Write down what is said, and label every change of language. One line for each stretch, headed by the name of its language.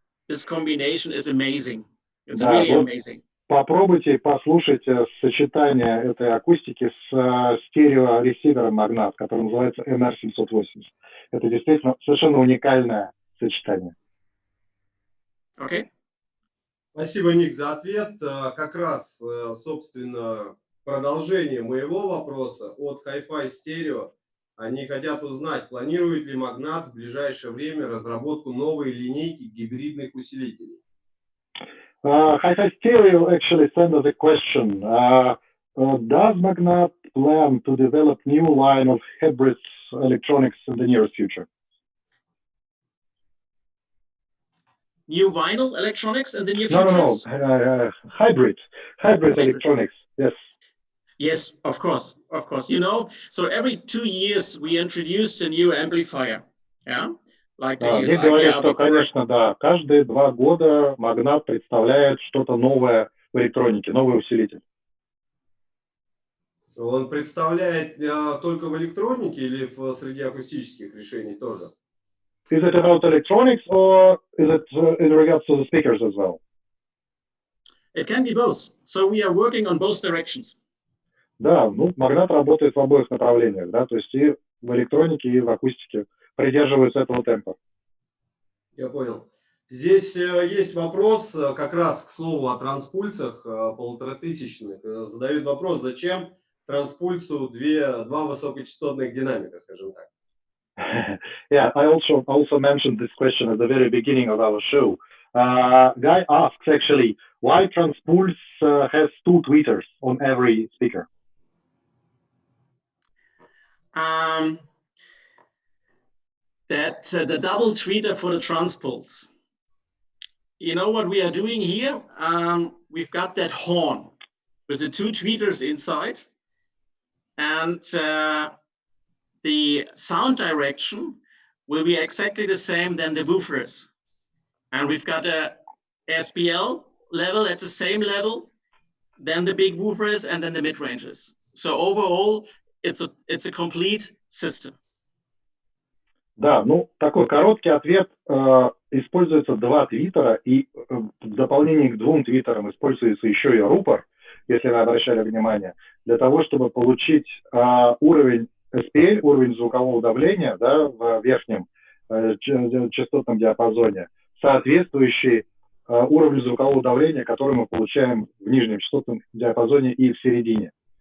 English: This combination is amazing. It's really amazing.
Russian: Попробуйте послушать сочетание этой акустики с стереоресивером Magnat, который называется MR780. Это действительно совершенно уникальное сочетание.
English: Okay.
Russian: Спасибо, Ник, за ответ. Как раз, собственно, продолжение моего вопроса от Hi-Fi Stereo. Они хотят узнать, планирует ли Magnat в ближайшее время разработку новой линейки гибридных усилителей.
English: Hi-Fi Stereo actually sent us a question. Does Magnat plan to develop new line of hybrid electronics in the near future? New vinyl electronics in the near No, future? no. Hybrid electronics. Yes. Yes, of course. You know, so every 2 years we introduce a new amplifier. Yeah.
Russian: Ник говорит, что, конечно, да, каждые 2 года Magnat представляет что-то новое в электронике, новый усилитель. Он представляет только в электронике или среди акустических решений тоже?
English: Is it about electronics or is it in regards to the speakers as well? It can be both. So we are working on both directions.
Russian: Да, ну, Magnat работает в обоих направлениях, да, то есть и в электронике, и в акустике придерживаются этого темпа. Я понял. Здесь есть вопрос, как раз к слову о транспульсах полуторатысячных. Задают вопрос, зачем транспульсу два высокочастотных динамика, скажем так.
English: Yeah, I also mentioned this question at the very beginning of our show. Guy asks actually, why Transpulse has 2 tweeters on every speaker? The double tweeter for the Transpulse. You know what we are doing here? We've got that horn with the 2 tweeters inside, and the sound direction will be exactly the same than the woofers. And we've got a SPL level at the same level than the big woofers and then the mid-ranges. So overall, it's a complete system.
Russian: Да, ну, такой короткий ответ. Используется 2 твиттера, и в дополнение к 2 твиттерам используется еще и рупор, если вы обращали внимание, для того, чтобы получить уровень SPL, уровень звукового давления, да, в верхнем частотном диапазоне, соответствующий уровню звукового давления, который мы получаем в нижнем частотном диапазоне и в середине.